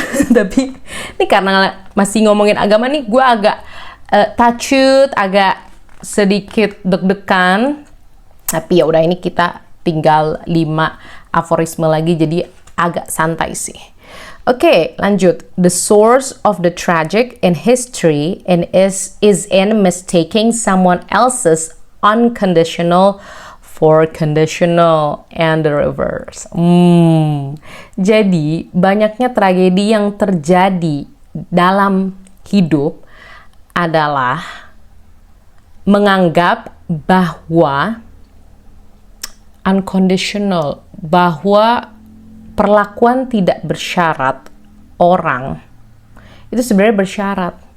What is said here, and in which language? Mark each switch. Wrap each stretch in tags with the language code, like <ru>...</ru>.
<id>Tapi ini karena masih ngomongin agama nih, gue agak takut, agak sedikit deg-degan. Tapi ya udah, ini kita tinggal 5 aforisme lagi, jadi agak santai sih. Oke, lanjut.</id> <en>The source of the tragic in history is in mistaking someone else's unconditional for conditional and the reverse.</en> <id>Jadi, banyaknya tragedi yang terjadi dalam hidup adalah menganggap bahwa unconditional, bahwa perlakuan tidak bersyarat orang itu sebenarnya bersyarat.</id>